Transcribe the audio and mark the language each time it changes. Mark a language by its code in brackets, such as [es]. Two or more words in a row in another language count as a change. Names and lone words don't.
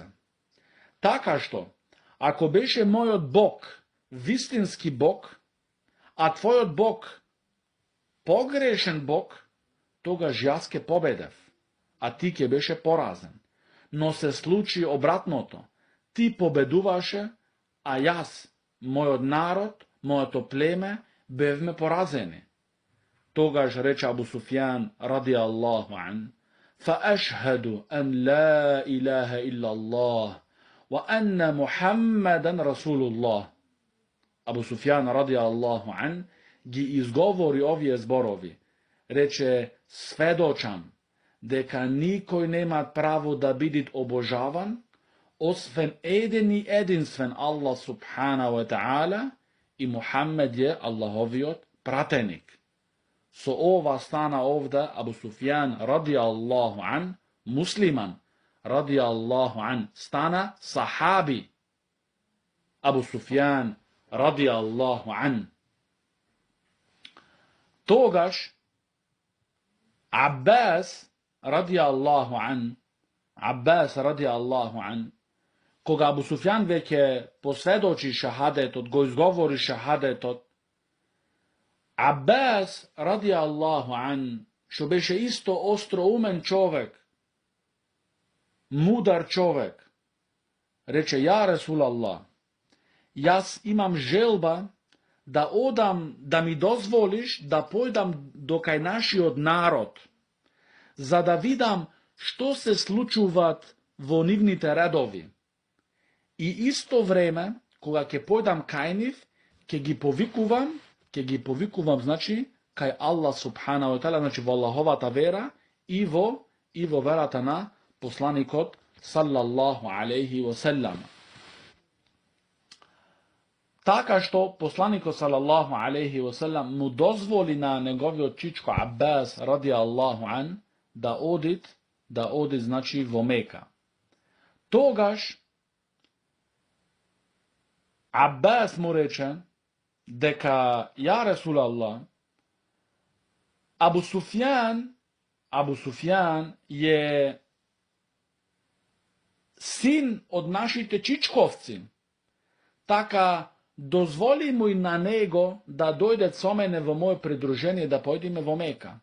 [mk] Така што, ако беше мојот Бог вистински Бог, а твојот Бог погрешен Бог, тогаш јас ке победев, а ти ке беше поразен. Но се случи обратното. Ти победуваше, а јас, мојот народ, моето племе, бевме поразени. Тогаш рече Абу Суфијан [ar] رضي الله عنه: فأشهد أن لا إله إلا الله وأن محمدا رسول الله. [mk] Абу Суфијан [ar] رضي الله عنه [mk] ги изговори овие зборови. Рече: сведочам дека никој нема право да биде обожаван, освен еден и единствен Аллах [ar] سبحانه وتعالى, [mk] и Мухаммед е Аллаховиот пратеник. Со ова стана овде Абу Суфијан [ar] رضي الله عنه, [mk] муслиман, [ar] رضي الله عنه, [mk] стана сахаби. Абу Суфијан [ar] رضي الله عنه. [mk] Тогаш Аббас [ar] رضي الله عنه, [mk] кога Абу Суфијан веќе посведочи шахадетот, го изговори шахадетот, Аббас [ar] رضي الله عنه, [mk] што беше исто остроумен човек, мудар човек, рече: [ar] يا رسول الله, [mk] јас имам желба да одам, да ми дозволиш да појдам до кај нашиот народ, за да видам што се случуваат во нивните редови. И исто време, кога ќе појдам кај нив, ќе ги повикувам, значи, кај Аллах [ar] سبحانه وتعالى, [mk] значи во Аллаховата вера и во верата на посланикот [ar] صلى الله عليه وسلم. [mk] Така што посланикот [ar] صلى الله عليه وسلم [mk] му дозволи на неговиот чичко Аббас [ar] رضي الله عنه [mk] да оди, значи, во Мека. Тогаш Аббас му рече дека: [ar] يا رسول الله, [mk] Абу Суфијан е син од нашите чичковци, така дозволи му и на него да дојде со мене во моје придружение да појдеме во Мека.